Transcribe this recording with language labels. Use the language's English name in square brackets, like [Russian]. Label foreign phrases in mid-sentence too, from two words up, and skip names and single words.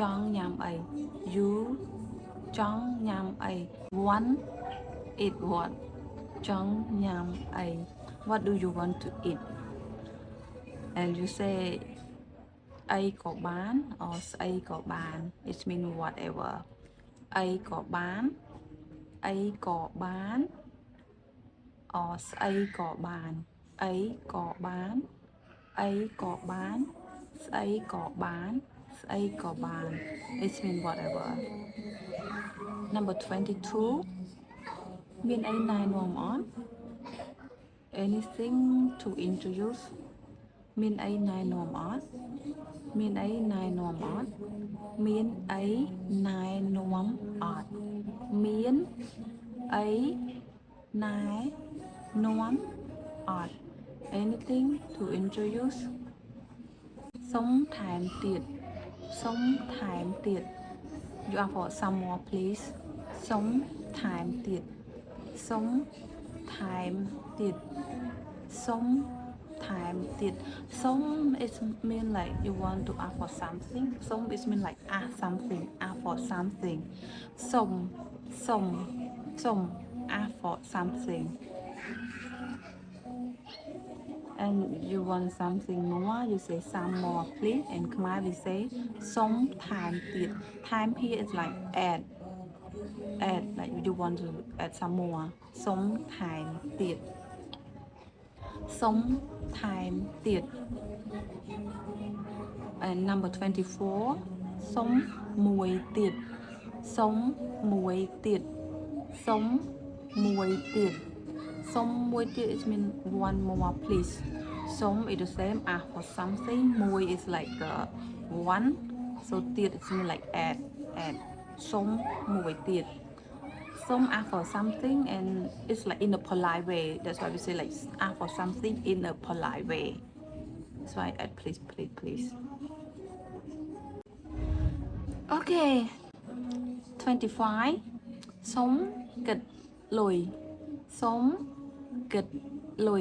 [Khmer] ង់ញ៉ាំអី you ចង់ញ៉ាំអី [English] want eat what [Khmer] ចង់ញ៉ាំអី [English] what do you want to eat and you say [Khmer] អីក៏បាន [English] or [Khmer] ស្អីក៏បាន [English] it mean whatever [Khmer] អីក៏បានអីក៏បាន [English] or [Khmer] ស្អីក៏បានអីក៏បានអីក៏បានស្អីក៏បានស្អីក៏បាន [English] it mean whatever number [Khmer] 22 មានអីណែនាំអត់ [English] anything to introduce [Khmer] មានអីណែនាំអត់មានអីណែនាំអត់មានអីណែនាំអត់មានអីណែនាំអត់ [English] anything to introduce [Khmer] សុំថែមទៀត សុំថែមទៀត [English] you ask for some more please [Khmer] សុំថែមទៀតសុំថែមទៀតសុំថែមទៀតសុំ [English] is mean like you want to ask for something សុំ is mean like ask something ask for something [Khmer] សុំសុំសុំ [English] ask for something and you want something more you say some more please and Khmer we say [Khmer] សុំថែមទៀត [English] time here is like add like you want to add some more [Khmer] សុំថែមទៀតសុំថែមទៀត [English] and number 24 [Khmer] សុំមួយទៀតសុំមួយទៀតសុំមួយទៀតសុំមួយទៀត [English] it mean one more please សុំ is the same ask for something មួយ is like one so ទៀត it mean like add [Khmer] សុំមួយទៀត [English] Some ask for something and it's like in a polite way. That's why we say like ask for something in a polite way. That's why I add please, please, please. Okay. 25. [Khmer] សុំគិតលុយ។ សុំគិតលុយ.